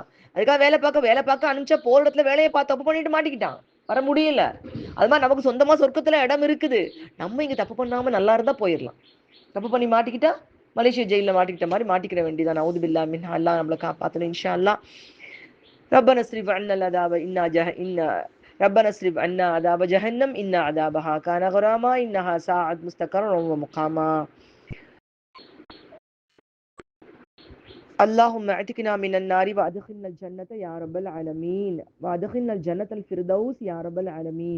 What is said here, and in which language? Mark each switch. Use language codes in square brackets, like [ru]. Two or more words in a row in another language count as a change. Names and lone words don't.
[ta] அதுக்காக வேலை பார்க்க அனுப்பிச்சா போற இடத்துல வேலையை பார்த்து தப்பு பண்ணிட்டு மாட்டிக்கிட்டான். வர முடியல. அது மாதிரி நமக்கு சொந்தமா சொர்க்கத்துல இடம் இருக்குது. நம்ம இங்க தப்பு பண்ணாம நல்லா இருந்தா போயிடலாம். தப்பு பண்ணி மாட்டிக்கிட்டா மலேசியா ஜெயில மாட்டிக்கிட்ட மாதிரி மாட்டிக்கிற வேண்டியதான். [ar] نعوذ بالله من. [ta] அல்லாஹ் நம்மளை காப்பாத்தணும் [ar] إن شاء الله. ربنا اصرف عنا العذاب ربنا اصرف عنا عذاب جهنم إن عذابها كان غراما إنها ساعت مستقرا ومقاما. اللهم اعتقنا من النار وادخلنا الجنة يا رب العالمين، وادخلنا الجنة الفردوس يا رب العالمين.